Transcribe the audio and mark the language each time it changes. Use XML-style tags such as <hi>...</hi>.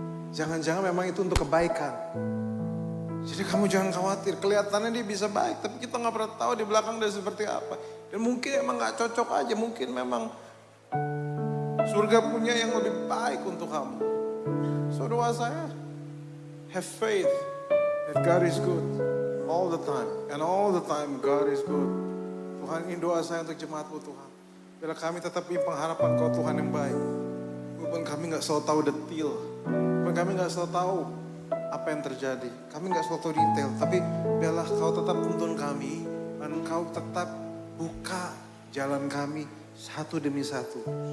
<id>Jangan-jangan memang itu untuk kebaikan. Jadi kamu jangan khawatir, kelihatannya dia bisa baik, tapi kita nggak pernah tahu di belakang dia seperti apa. Dan mungkin emang nggak cocok aja, mungkin memang surga punya yang lebih baik untuk kamu.</id> <en>So</en> <id>doa saya,</id> <en>have faith that God is good all the time. And all the time God is good.</en> <id>Tuhan, ini doa saya untuk jemaatmu Tuhan. Bila kami tetap punya pengharapan kau Tuhan yang baik. Walaupun kami nggak selalu tahu detil. Walaupun kami nggak selalu tahu apa yang terjadi. Kami nggak selalu tahu detail. Tapi biarlah kau tetap tuntun kami. Dan kau tetap buka jalan kami satu demi satu.</id>